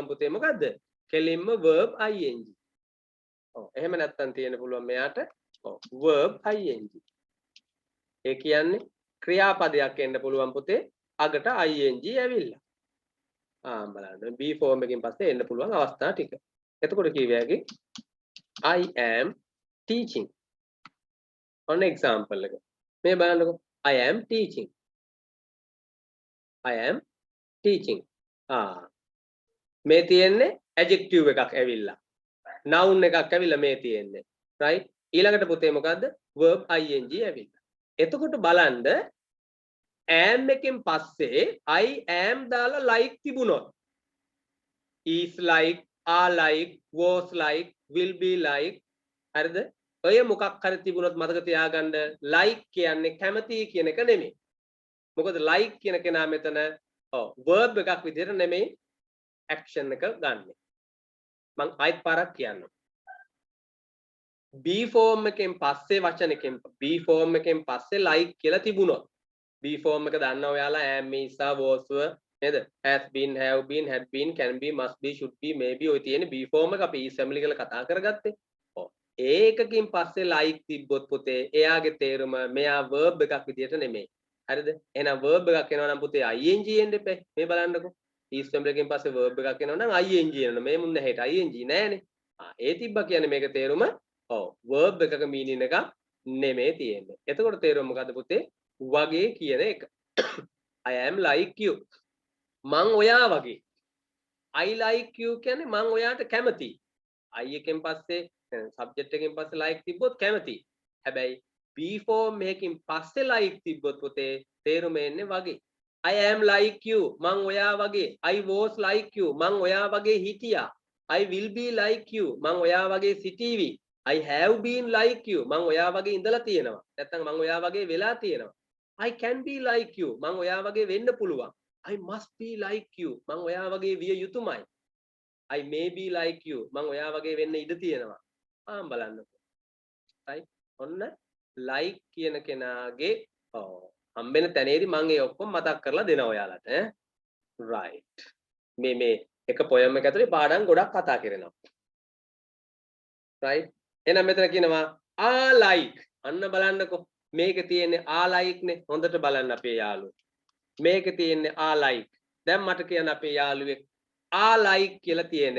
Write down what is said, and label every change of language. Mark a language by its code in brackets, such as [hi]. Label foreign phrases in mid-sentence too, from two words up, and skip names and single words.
[si] පුතේ මොකද්ද කෙලින්ම [en] verb ing [si] එහෙම නැත්නම් තියෙන්න පුළුවන් මෙයාට [en] verb ing [si] ඒ කියන්නේ ක්‍රියාපදයක් එන්න පුළුවන් පුතේ අගට ing ඇවිල්ලා බලන්න [en] be form [si] එකකින් පස්සේ එන්න පුළුවන් අවස්ථා ටික එතකොට කියවියගේ [en] I am teaching on example [si] එක මේ බලන්නකො [en] I am teaching [si] මේ තියෙන්නේ adjective එකක් ඇවිල්ලා noun එකක් ඇවිල්ලා මේ තියෙන්නේ right ඊළඟට පුතේ මොකද්ද [en] verb ing [si] ඇවිල්ලා එතකොට බලන්න am එකෙන් පස්සේ [en] I am [si] දාලා like තිබුණොත් [en] is like are like was like will be like [si] හරිද ඔය මොකක් හරි තිබුණොත් මතක තියාගන්න like කියන්නේ කැමති කියන එක නෙමෙයි මොකද like කියන කෙනා මෙතන verb එකක් විදිහට නෙමෙයි action එක ගන්න මං ආයෙත් පාරක් කියන්නම් [en] be form [si] එකෙන් පස්සේ වචනකින් [en] be form [si] එකෙන් පස්සේ like කියලා තිබුණොත් [en] be form [si] එක දන්නවා ඔයාලා [en] am is are was were [si] නේද [en] has been have been had been can be must be should be maybe [si] ඔය තියෙන [en] be form [si] එක අපි [en] is family [si] කියලා කතා කරගත්තේ ඒකකින් පස්සේ like තිබ්බොත් පුතේ එයාගේ තේරුම මෙයා verb එකක් විදියට නෙමෙයි හරිද එහෙනම් verb එකක් එනවා නම් පුතේ ing එන්න එපා මේ බලන්නකෝ [en] is family [si] එකෙන් පස්සේ verb එකක් එනවා නම් ing එනවා මේ මුන්න හෙට ing නෑනේ ඒ තිබ්බා කියන්නේ මේක තේරුම verb එකක meaning එක නෙමෙයි තියෙන්නේ එතකොට තේරුම මොකද්ද පුතේ වගේ කියන එක [en] I am like you [si] මං ඔයා වගේ [en] I like you [si] කියන්නේ මං ඔයාට කැමතියි I එකෙන් පස්සේ subject එකෙන් පස්සේ like තිබ්බොත් කැමති. හැබැයි be form එකකින් පස්සේ like තිබ්බොත් පුතේ තේරුම එන්නේ වගේ. [en] I am like you [si] මං ඔයා වගේ. [en] I was like you [si] මං ඔයා වගේ හිටියා. [en] I will be like you [si] මං ඔයා වගේ සිටීවි. [en] I have been like you [si] මං ඔයා වගේ ඉඳලා තියෙනවා. නැත්නම් මං ඔයා වගේ වෙලා තියෙනවා. [en] I can be like you [si] මං ඔයා වගේ වෙන්න පුළුවන්. [en] I must be like you [si] මං ඔයා වගේ විය යුතුමයි. [en] I may be like you [si] මං ඔයා වගේ වෙන්න ඉඩ තියෙනවා. බලන්නකො right ඔන්න like කියන කෙනාගේ හම්බෙන තැනේදී මම ඒ ඔක්කොම මතක් කරලා දෙනවා ඔයාලට right මේ එක poem එක ඇතුලේ පාඩම් ගොඩක් කතා කරනවා right එහෙනම් මෙතන කියනවා [en] I like [si] අන්න බලන්නකො මේකේ තියෙන්නේ [en] I like [si] නේ හොඳට බලන්න අපේ යාළුවෝ මේකේ තියෙන්නේ [en] I like [si] දැන් මට කියන්න අපේ යාළුවෙක් [en] I like [si] කියලා තියෙන්නේ.